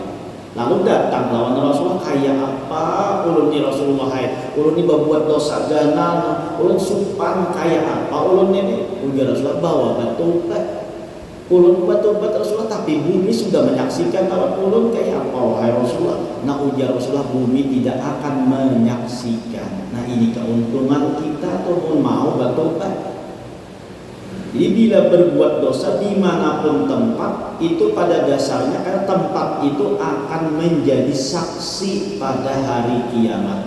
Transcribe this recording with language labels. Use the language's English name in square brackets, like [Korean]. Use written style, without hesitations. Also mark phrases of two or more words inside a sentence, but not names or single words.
[Banjar] Lalu datang lawan Rasulullah, kayak apa ulun ni Rasulullah, ulun ni berbuat dosa ganal, ulun supan kayak apa ulun ini? Ujar Rasulullah, bawa bertobat. Ulun bertobat Rasulullah, tapi bumi sudah menyaksikan lawan ulun kayak apa wahai Rasulullah? Nah ujar Rasulullah, [Indonesian] bumi tidak akan menyaksikan. Nah ini keuntungan kita tuh mau bertobat. Jadi bila berbuat dosa dimanapun tempat, itu pada dasarnya karena tempat itu akan menjadi saksi pada hari kiamat.